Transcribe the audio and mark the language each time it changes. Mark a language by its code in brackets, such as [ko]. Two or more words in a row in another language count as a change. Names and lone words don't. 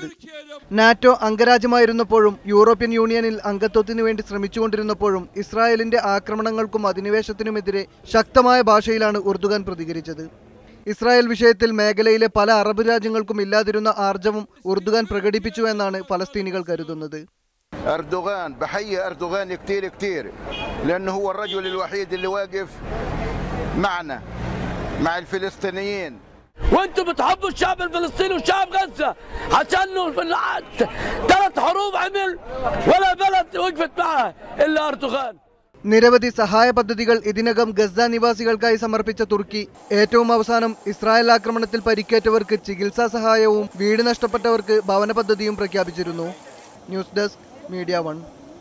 [ml] നാറ്റോ അംഗരാജ്യമായിരുന്നപ്പോഴും യൂറോപ്യൻ യൂണിയനിൽ അംഗത്വത്തിനു വേണ്ടി ശ്രമിച്ചുകൊണ്ടിരുന്നപ്പോഴും ഇസ്രായേലിന്റെ ആക്രമണങ്ങൾക്കും അധിനിവേശത്തിനുമെതിരെ ശക്തമായ ഭാഷയിലാണ് ഉർദുഗാൻ പ്രതികരിച്ചത്. ഇസ്രായേൽ വിഷയത്തിൽ മേഖലയിലെ പല അറബ് രാജ്യങ്ങൾക്കും ഇല്ലാതിരുന്ന ആർജവം ഉർദുഗാൻ പ്രകടിപ്പിച്ചുവെന്നാണ് ഫലസ്തീനികൾ കരുതുന്നത്. [ar] أردوغان بحيي أردوغان كتير لأنه هو الرجل الوحيد اللي واقف معنا مع الفلسطينيين. وانتم بتحبوا الشعب الفلسطيني وشعب غزة عشان ثلاث حروب عمل ولا بلد وقفت معه إلا أردوغان. [ml] നിരവധി സഹായ പദ്ധതികൾ ഇതിനകം ഗസ നിവാസികൾക്കായി സമർപ്പിച്ച തുർക്കി ഏറ്റവും അവസാനം ഇസ്രായേൽ ആക്രമണത്തിൽ പരിക്കേറ്റവർക്ക് ചികിത്സാ സഹായവും വീട് നഷ്ടപ്പെട്ടവർക്ക് ഭവന പദ്ധതിയും പ്രഖ്യാപിച്ചിരുന്നു. ന്യൂസ് ഡെസ്ക് മീഡിയ 1.